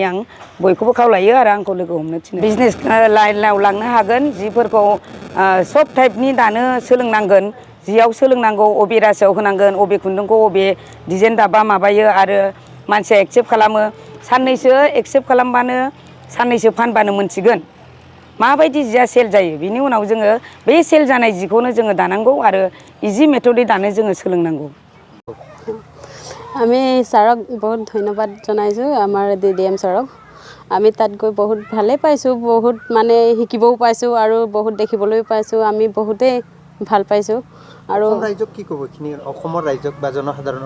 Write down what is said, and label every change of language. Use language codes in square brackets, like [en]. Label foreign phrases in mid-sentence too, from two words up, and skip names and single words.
[brx] आं बयखौबो खावलायो आरो आंखौ लोगो हमनो थिनो बिजनेस लाइनाव लांनो हागोन जिफोरखौ सब टाइपनि दानो सोलोंनांगोन जियाव सोलोंनांगौ अबे रासोआव होनांगोन अबे खुन्दुंखौ अबे डिजाइन दाबा माबायो आरो मानसिया एक्सेप्ट खालामो साननैसो एक्सेप्ट खालामबानो साननैसो फानबानो मोनसिगोन माबायदि जिया सेल जायो बिनि उनाव जोङो बे सेल जानाय जिखौनो जोङो दानांगौ आरो इजि मेथडै दानो जोङो सोलोंनांगौ [as] আমি ছাৰক বহুত ধন্যবাদ জনাইছোঁ আমাৰ DDM ছাৰক আমি তাত গৈ বহুত ভালেই পাইছোঁ বহুত মানে শিকিবও পাইছোঁ আৰু বহুত দেখিবলৈও পাইছোঁ আমি বহুতেই ভাল পাইছোঁ আৰু ৰাইজক কি ক'ব এইখিনি অসমৰ ৰাইজক বা জনসাধাৰণক